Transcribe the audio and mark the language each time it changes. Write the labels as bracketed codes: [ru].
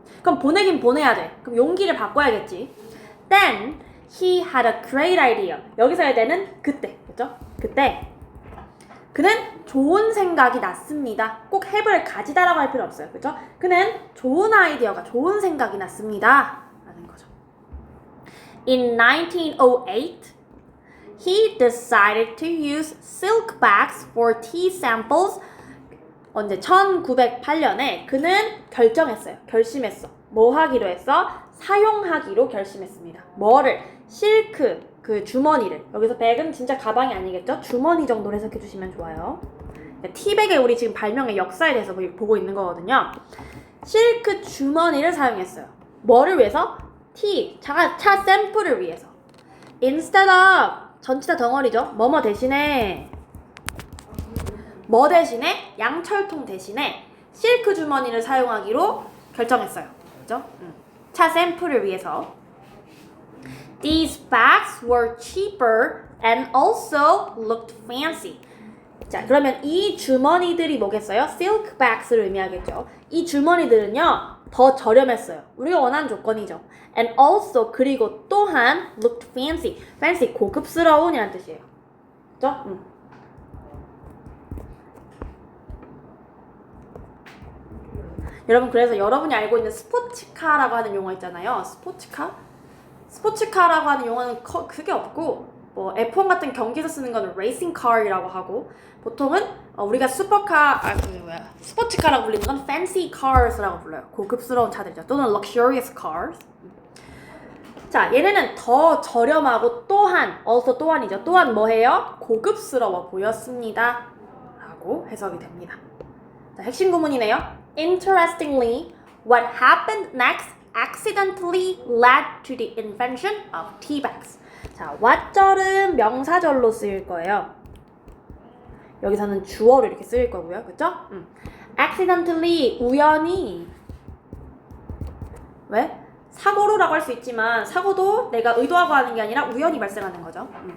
[ko] 그럼 보내긴 보내야 돼. 그럼 용기를 바꿔야겠지. [en] Then he had a great idea. [ko] 여기서의 때는 그때, 그죠? 그때 그는 좋은 생각이 났습니다. 꼭 have를 가지다라고 할 필요 없어요, 그죠? 그는 좋은 아이디어가, 좋은 생각이 났습니다 라는 거죠. [en] In 1908, he decided to use silk bags for tea samples. [ko] 언제? 1908년에 그는 결심했어. 뭐 하기로 했어? 사용하기로 결심했습니다. 뭐를? 실크, 그 주머니를. 여기서 백은 진짜 가방이 아니겠죠? 주머니 정도로 해석해 주시면 좋아요. 티백의 우리 지금 발명의 역사에 대해서 보고 있는 거거든요. 실크 주머니를 사용했어요. 뭐를 위해서? 차 샘플을 위해서. Instead of 전치사 덩어리죠. 뭐뭐 대신에 뭐 대신에 양철통 대신에 실크 주머니를 사용하기로 결정했어요. 그죠? 차 샘플을 위해서. [en] These bags were cheaper and also looked fancy. [ko] 자, 그러면 이 주머니들이 뭐겠어요? silk bags를 의미하겠죠. 이 주머니들은요, 더 저렴했어요. 우리가 원하는 조건이죠. [en] And also, [ko] 그리고 또한 [en] looked fancy. [ko] fancy, 고급스러운 이란 뜻이에요. 그죠? 여러분, 그래서 여러분이 알고 있는 스포츠카라고 하는 용어 있잖아요. 스포츠카라고 하는 용어는 그게 없고, 뭐 F1 같은 경기에서 쓰는 거는 레이싱 카이라고 하고, 보통은 우리가 스포츠카라고 불리는 건 fancy cars라고 불러요. 고급스러운 차들이죠. 또는 [en] luxurious cars. [ko] 자, 얘네는 더 저렴하고 또한, also 또한이죠. 또한 뭐해요? 고급스러워 보였습니다. 라고 해석이 됩니다. 자, 핵심 구문이네요. [en] Interestingly, what happened next accidentally led to the invention of tea bags. [ko] 자, what절은 명사절로 쓰일 거예요. 여기서는 주어로 이렇게 쓰일 거고요. 그쵸? accidentally, 우연히. 왜? 사고로라고 할 수 있지만 사고도 내가 의도하고 하는 게 아니라 우연히 발생하는 거죠.